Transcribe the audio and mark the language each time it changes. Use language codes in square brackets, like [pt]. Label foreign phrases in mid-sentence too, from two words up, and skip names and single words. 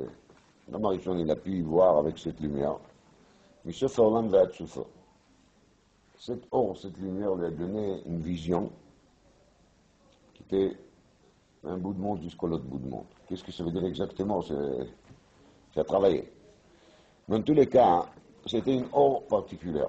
[fr] Adam Arishon, il a pu y voir avec cette lumière. [he] מסוף העולם ועד סופו. [fr] Cette or, cette lumière lui a donné une vision qui était un bout de monde jusqu'à l'autre bout de monde. Qu'est-ce que ça veut dire exactement? C'est à travailler. Dans tous les cas, c'était une or particulière.